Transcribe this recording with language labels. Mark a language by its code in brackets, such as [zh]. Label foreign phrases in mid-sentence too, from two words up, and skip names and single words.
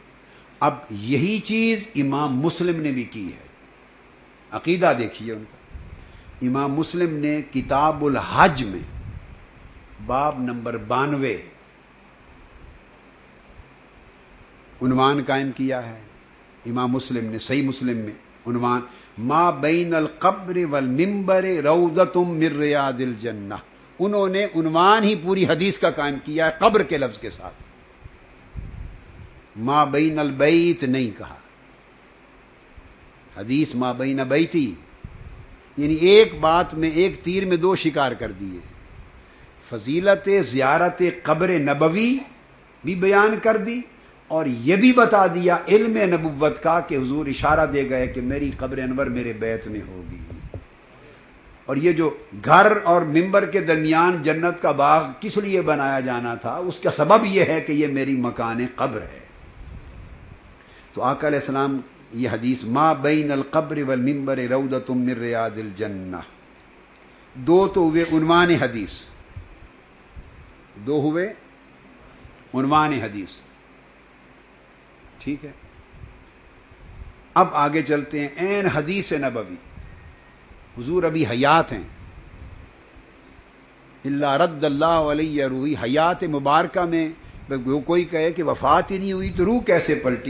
[ur] اب یہی چیز امام مسلم نے بھی کی ہے، عقیدہ دیکھیے ان کا۔ امام مسلم نے کتاب الحج میں باب نمبر 92 عنوان قائم کیا ہے۔ امام مسلم نے صحیح مسلم میں عنوان [ar] ما بین القبر والمنبر روضۃ من ریاض الجنہ، [ur] انہوں نے عنوان ہی پوری حدیث کا قائم کیا ہے قبر کے لفظ کے ساتھ، [ar] ما بین البیت [ur] نہیں کہا، حدیث [ar] ما بین بیتی، [ur] یعنی ایک بات میں ایک تیر میں دو شکار کر دیے، فضیلت زیارت قبر نبوی بھی بیان کر دی اور یہ بھی بتا دیا علم نبوت کا کہ حضور اشارہ دے گئے کہ میری قبر انور میرے بیت میں ہوگی، اور یہ جو گھر اور منبر کے درمیان جنت کا باغ کس لیے بنایا جانا تھا، اس کا سبب یہ ہے کہ یہ میری مکان قبر ہے۔ تو آقا علیہ السلام یہ حدیث [ar] ما بین القبر والمنبر روضۃ من ریاض الجنہ، [ur] دو تو ہوئے عنوان حدیث، دو ہوئے عنوان حدیث، ٹھیک ہے۔ اب آگے چلتے ہیں عین حدیث نبوی، حضور ابھی حیات ہیں، [ar] اللہ رد اللہ علیہ روحی، [ur] حیات مبارکہ میں کوئی کہے کہ وفات ہی نہیں ہوئی تو روح کیسے پلٹی؟